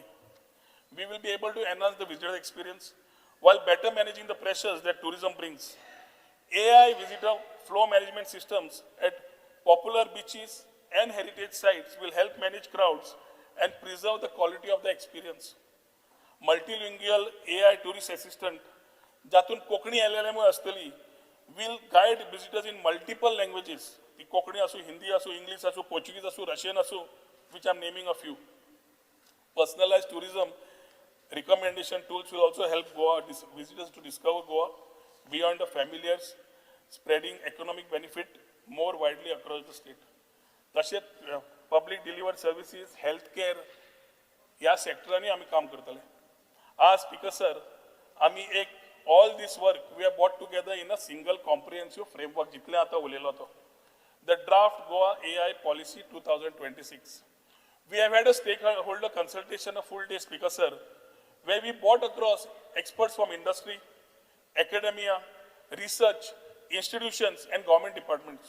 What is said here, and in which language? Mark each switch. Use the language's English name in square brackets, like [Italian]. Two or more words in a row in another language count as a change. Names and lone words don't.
[English] We will be able to enhance the visitor experience while better managing the pressures that tourism brings. AI visitor flow management systems at popular beaches and heritage sites will help manage crowds and preserve the quality of the experience. Multilingual AI tourist assistant, [Konkani] jatun कोंकणी LLM असतली, [English] will guide visitors in multiple languages. [Konkani] ती कोंकणी असू, हिंदी असू, इंग्लिश असू, पोर्चुगीज असू, रशियन असू, [English] which I'm naming a few. Personalized tourism recommendation tools will also help Goa visitors to discover Goa beyond the familiars, spreading economic benefit more widely across the state. तसेच public delivered services, healthcare, [Konkani] या सेक्टरांनी आम्ही काम करतले. आज Speaker Sir, आम्ही एक [English] all this work we have brought together in a single comprehensive framework [Konkani] जितले आता उलेलो तो. [English] The draft Goa AI policy 2026. We have had a stakeholder consultation, a full day Speaker Sir, where we brought across experts from industry, academia, research, institutions and government departments.